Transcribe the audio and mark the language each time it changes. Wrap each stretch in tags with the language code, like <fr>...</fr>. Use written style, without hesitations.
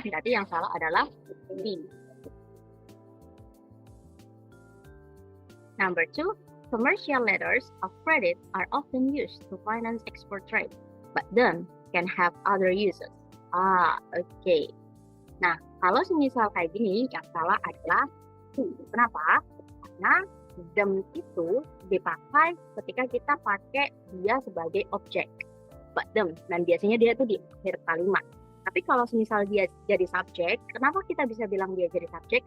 <id>Berarti yang salah adalah B.</id> <en>Number 2, commercial letters of credit are often used to finance export trade, but them can have other uses.</en> <id>Oke. Nah, kalau semisal kayak gini, yang salah adalah kenapa? Karena them itu dipakai ketika kita pakai dia sebagai objek, but them, dan biasanya dia itu di akhir kalimat. Tapi kalau semisal dia jadi subjek, kenapa kita bisa bilang dia jadi subjek?</id>